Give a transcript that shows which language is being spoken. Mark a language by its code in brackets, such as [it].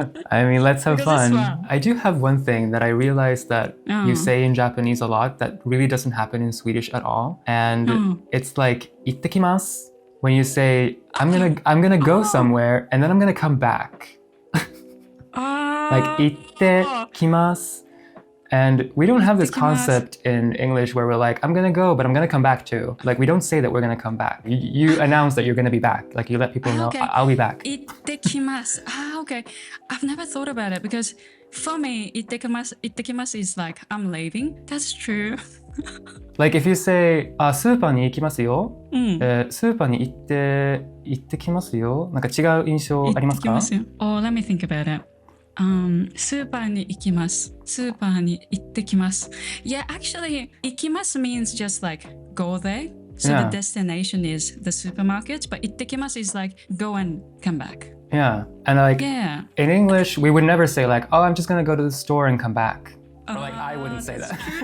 [en] I mean, let's have fun. I do have one thing that I realized that you say in Japanese a lot that really doesn't happen in Swedish at all. And it's like [ja] 行ってきます [en] when you say, I'm gonna go somewhere and then I'm gonna come back. Like [ja] 行ってきます. [en] And we don't have this concept in English where we're like, I'm gonna go, but I'm gonna come back too. Like we don't say that we're gonna come back. You announce that you're gonna be back. Like you let people know, I'll be back. [ja] 行ってきます. [en] Okay. I've never thought about it because for me, [ja] 行ってきます [en] is like, I'm leaving. That's true. Like if you say, [ja] スーパーに行きますよ。スーパーに行ってきますよ。なんか違う印象ありますか？行ってきますよ。 [en] Oh, let me think about it. [ja] スーパーに行きます。スーパーに行ってきます。 [en] Yeah, actually, [ja] 行きます [en] means just like go there. So the destination is the supermarket, but [ja] 行ってきます [en] is like go and come back. Yeah, and like in English, we would never say like, oh, I'm just gonna go to the store and come back. Or like I wouldn't say that.